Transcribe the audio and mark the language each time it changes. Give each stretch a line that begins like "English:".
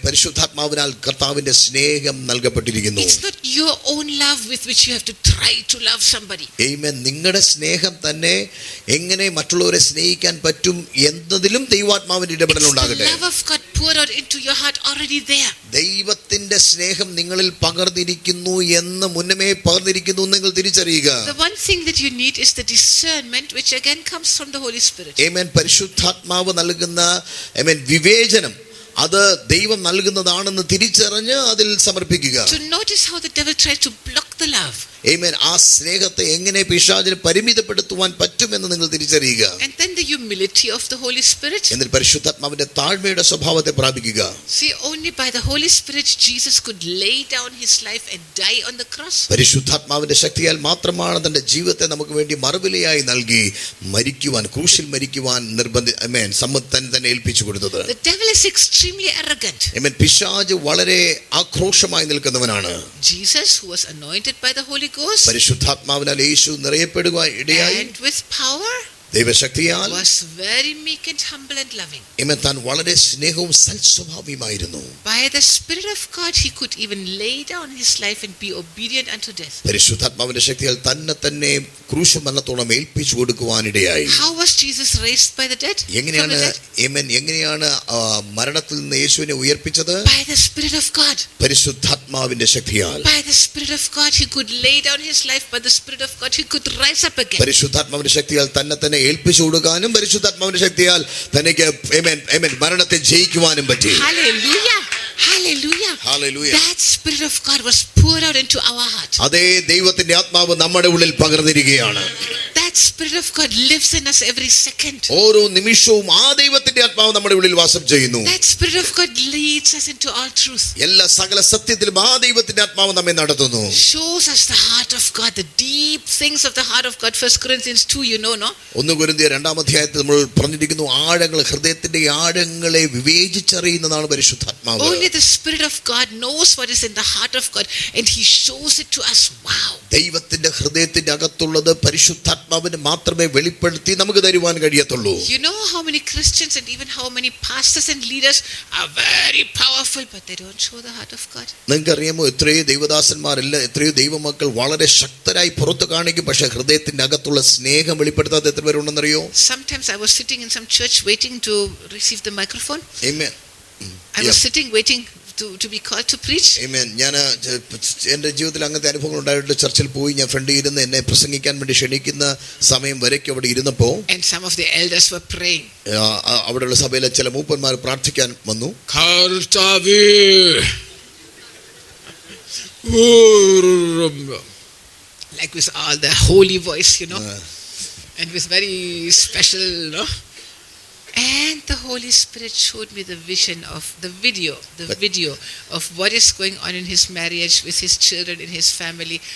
Malayalam: പരിശുദ്ധാത്മാവിനാൽ കർത്താവിന്റെ സ്നേഹം നൽകപ്പെട്ടിരിക്കുന്നു.
English: It's not your own love with which you have to try to love somebody. Amen.
Malayalam: നിങ്ങളുടെ സ്നേഹം തന്നെ എങ്ങനെ മറ്റുള്ളവരെ സ്നേഹിക്കാൻ പറ്റും എന്നതിലും ദൈവാത്മാവിന്റെ ഇടപെടൽ ഉണ്ടാകട്ടെ.
English: The love of God poured out into your heart already there.
Malayalam: ദൈവത്തിന്റെ സ്നേഹം നിങ്ങളിൽ പകർന്നിരിക്കുന്നു എന്ന് മുന്നമേ പകർന്നിരിക്കുന്നു നിങ്ങൾ തിരിച്ചറിയുക.
English: The one thing that you need is the discernment, which again comes from the Holy Spirit. Amen.
Malayalam: പരിശുദ്ധാത്മാവ് നൽകുന്ന വിവേചനം അത് ദൈവം നൽകുന്നതാണെന്ന് തിരിച്ചറിഞ്ഞ് അതിൽ സമർപ്പിക്കുക.
English: To notice how the devil tries to block the love. Amen.
Malayalam: ആ സ്നേഹത്തെ എങ്ങനെ പിശാചിനെ പരിമിതപ്പെടുത്തുവാൻ പറ്റുമെന്ന് നിങ്ങൾ തിരിച്ചറിയുക.
English: And then the humility of the Holy Spirit.
Malayalam: എന്നിട്ട് പരിശുദ്ധാത്മാവിന്റെ താഴ്മയുടെ സ്വഭാവത്തെ പ്രാപിക്കുക.
English: See, only by the Holy Spirit Jesus could lay down his life and die on the cross.
Malayalam: പരിശുദ്ധാത്മാവിന്റെ ശക്തിയാൽ മാത്രമാണ് തന്റെ ജീവിതത്തെ നമുക്ക് വേണ്ടി മറുവിലയായി നൽകി മരിക്കുവാൻ, ക്രൂശിൽ മരിക്കുവാൻ തന്നെ ഏൽപ്പിച്ചു കൊടുത്തത്.
English: The devil is extremely arrogant. Amen.
Malayalam: പിശാച് വളരെ ആക്രോശമായി നിൽക്കുന്നവനാണ്.
English: Jesus, who was anointed by the Holy Ghost,
Malayalam: പരിശുദ്ധാത്മാവിനാൽ യേശു നിറയപ്പെടുവാൻ ഇടയായി,
English: and with power,
Malayalam: ദൈവശക്തിയാൽ
English: was very meek and humble and loving.
Malayalam: ആമേൻ, താൻ വളരെ സ്നേഹവും സൽസ്വഭാവിയുമായിരുന്നു.
English: By the Spirit of God he could even lay down his life and be obedient unto death.
Malayalam: പരിശുദ്ധാത്മാവിന്റെ ശക്തിയാൽ തന്നെ ക്രൂശ് മരണത്തോളം ഏൽപ്പിച്ചു കൊടുക്കുവാനിടയായി.
English: How was Jesus raised by the dead?
Malayalam: എങ്ങനെയാണ് ആമേൻ, എങ്ങനെയാണ് മരണത്തിൽ നിന്ന് യേശുവിനെ ഉയർപ്പിച്ചത്?
English: By the Spirit of God.
Malayalam: പരിശുദ്ധാത്മാവിന്റെ ശക്തിയാൽ.
English: By the Spirit of God he could lay down his life. By the Spirit of God he could rise up again.
Malayalam: പരിശുദ്ധാത്മാവിന്റെ ശക്തിയാൽ തന്നെ ഏൽപ്പിച്ചു കൊടുക്കാനും പരിശുദ്ധാത്മാവിന്റെ ശക്തിയാൽ തനിക്ക് ആമേൻ ആമേൻ മരണത്തെ ജയിക്കുവാനും പറ്റി.
English: Hallelujah. Hallelujah. Hallelujah. That Spirit of God was poured out into our heart.
Malayalam: അതേ ദൈവത്തിന്റെ ആത്മാവ് നമ്മുടെ ഉള്ളിൽ പകർന്നിരിക്കുകയാണ്.
English: That Spirit of God lives in us every second.
Malayalam: ഓരോ നിമിഷവും ആ ദൈവത്തിന്റെ ആത്മാവ് നമ്മുടെ ഉള്ളിൽ വാസം ചെയ്യുന്നു.
English: That Spirit of God leads us into all truth.
Malayalam: എല്ലാ സകല സത്യത്തിലും ആ ദൈവത്തിന്റെ ആത്മാവ് നമ്മെ നടത്തുന്നു.
English: Shows us the heart of God, the deep things of the heart of God. 1 Corinthians 2, you know, no?
Malayalam: 1 കൊരിന്ത്യർ 2-ാം അധ്യായത്തിൽ നമ്മൾ പറഞ്ഞിരിക്കുന്നു, ആഴങ്ങൾ, ഹൃദയത്തിന്റെ ആഴങ്ങളെ വിവേചിച്ചറിയുന്നതാണ് പരിശുദ്ധാത്മാവ്.
English: Only the Spirit of God knows what is in the heart of God and he shows it to us. Wow.
Malayalam: ദൈവത്തിന്റെ ഹൃദയത്തിന്റെ അകത്തുള്ളത് പരിശുദ്ധാത്മാവിന് മാത്രമേ വെളിപ്പെടുത്തി നമുക്ക് തരുവാൻ കഴിയത്തുള്ളൂ.
English: You know how many Christians and even how many pastors and leaders are very powerful but they don't show the heart of God?
Malayalam: നിങ്ങൾക്ക് അറിയാമോ, എത്രയോ ദൈവദാസന്മാരല്ല, എത്രയോ ദൈവമക്കൾ വളരെ ശക്തരായി പുറത്തു കാണിക്കും, പക്ഷെ ഹൃദയത്തിന്റെ അകത്തുള്ള സ്നേഹം വെളിപ്പെടുത്താതെ എത്ര പേരുണ്ടെന്നറിയോ?
English: Sometimes I was sitting in some church waiting to receive the microphone. Amen. I was sitting waiting to be called to preach. Amen.
Malayalam: ഞാൻ എൻ്റെ ജീവിതത്തിൽ അങ്ങനത്തെ അനുഭവങ്ങൾ ഉണ്ടായിട്ട് ചർച്ചിൽ പോയി ഞാൻ ഫ്രണ്ടിൽ ഇരുന്ന് എന്നെ പ്രസംഗിക്കാൻ വേണ്ടി ക്ഷണിക്കുന്ന സമയം വരയ്ക്ക് അവിടെ ഇരുന്നപ്പോൾ
English: And some of the elders were praying.
Malayalam: അവിടെയുള്ള സഭയിലെ ചില മൂപ്പന്മാർ പ്രാർത്ഥിക്കാൻ വന്നു.
English: കർത്താവേ, like with all the holy voice, you know, and with very special, no? And the Holy Spirit showed me the vision of the video of what is going on in his marriage, with his children, in his family.